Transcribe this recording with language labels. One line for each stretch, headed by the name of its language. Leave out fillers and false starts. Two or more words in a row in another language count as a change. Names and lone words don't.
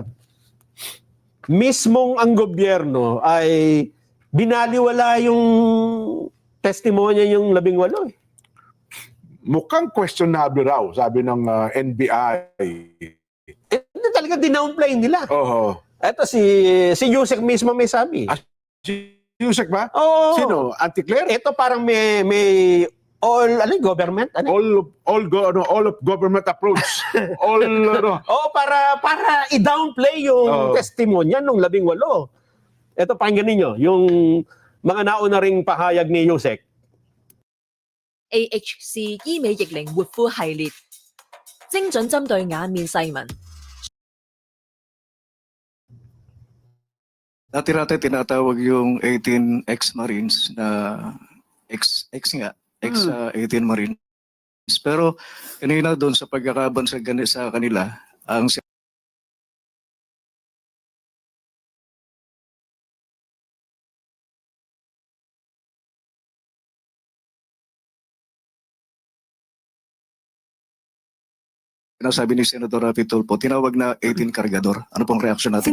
Filipino: Mismong ang gobyerno ay binaliwala yung testimonya yung 18 eh. Mukhang questionable raw, sabi ng NBI. Hindi talaga dinownplay nila. Oo. Ito si Yusek mismo may sabi. Si Yusek ba? Oo. Sino? Auntie Claire? Ito parang may government?
English: All of government approach. All,
Filipino: Para i-downplay yung testimonya nung 18. Ito, pakinggan ninyo, yung mga nauna ring pahayag ni Yusek.
Chinese: AHC 醫美逆齡活膚系列，精準針對眼面細紋。
Filipino: Dati-dati tinatawag yung 18 ex-Marines na ex-18 Marines. Pero kanina doon sa pagkakaban sa kanila, ang sinasabi ni Senator Rapi Tulfo, tinawag na 18 kargador. Ano pong reaksyon natin?